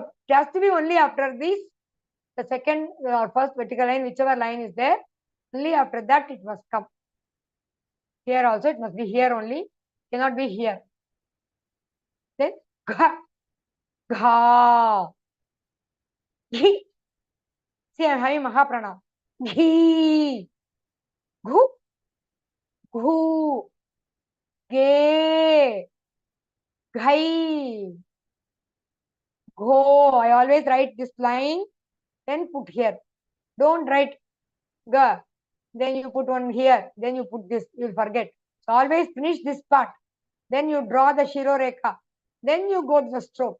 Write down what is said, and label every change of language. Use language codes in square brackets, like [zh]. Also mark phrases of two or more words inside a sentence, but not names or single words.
[en] It has to be only after this, the second or first vertical line, whichever line is there. Only after that it must come. Here also it must be here only. Cannot be here. Then gha, gha. Ghi. See, I am having Mahaprana. Ghi. Gu. Gu. Ge. Ghai. Go. I always write this line, then put here. Don't write ga. Then you put one here. Then you put this. You'll forget. So always finish this part. Then you draw the [hi] शिरो रेखा. [en] Then you go to the stroke.